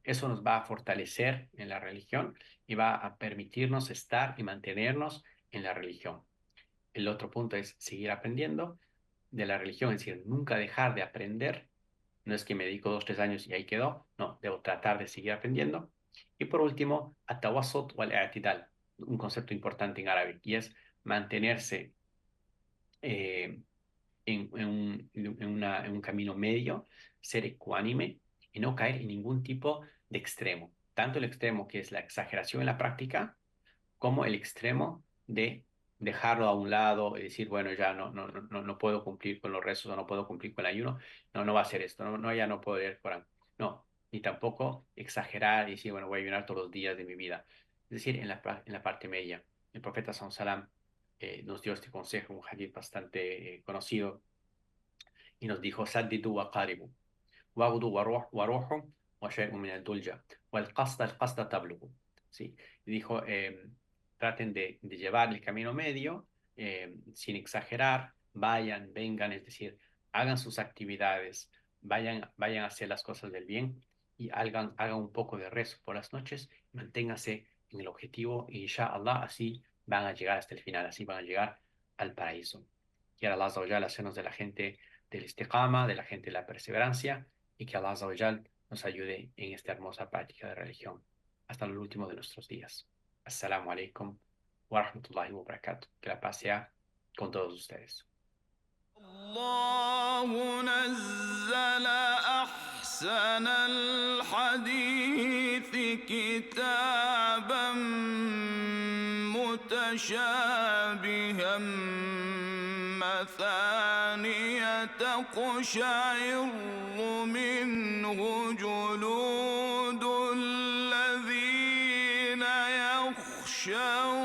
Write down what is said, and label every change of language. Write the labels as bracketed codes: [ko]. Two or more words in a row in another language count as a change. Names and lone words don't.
[es] Eso nos va a fortalecer en la religión y va a permitirnos estar y mantenernos en la religión. El otro punto es seguir aprendiendo de la religión, es decir, nunca dejar de aprender. No es que me dedico 2, 3 años y ahí quedó. No, debo tratar de seguir aprendiendo. Y por último, [ar] التوسط والاعتدال, [es] un concepto importante en árabe, y es mantenerse eh, en un camino medio, ser ecuánime y no caer en ningún tipo de extremo. Tanto el extremo que es la exageración en la práctica, como el extremo de dejarlo a un lado y decir, bueno, ya no puedo cumplir con los rezos o no puedo cumplir con el ayuno, no va a ser esto, ya no puedo leer el Corán. No, ni tampoco exagerar y decir, bueno, voy a ayunar todos los días de mi vida. Es decir, en la parte media. El profeta Sallam nos dio este consejo, un hadith bastante conocido, y nos dijo, [ar] سددوا و قاربوا، واغدوا و روحوا، و شيء من الدلجة، والقصد القصد تبلغوا. [es] Sí, y dijo, traten de llevar el camino medio, sin exagerar, vayan, vengan, es decir, hagan sus actividades, vayan a hacer las cosas del bien y hagan un poco de rezo por las noches, manténganse en el objetivo y inshallah así van a llegar hasta el final, así van a llegar al paraíso. Quiera Allah [ar] عز و جل [es] hacernos de la gente del istiqama, de la gente de la perseverancia y que Allah [ar] عز و جل [es] nos ayude en esta hermosa práctica de religión hasta el último de nuestros días. [ar] السلام عليكم و رحمة الله و بركاته. [es] Que la paz sea con todos ustedes. [ar] الله نزل أحسن الحديث كتابا متشابها مثانية تقشعر منه جلود الذين يخشون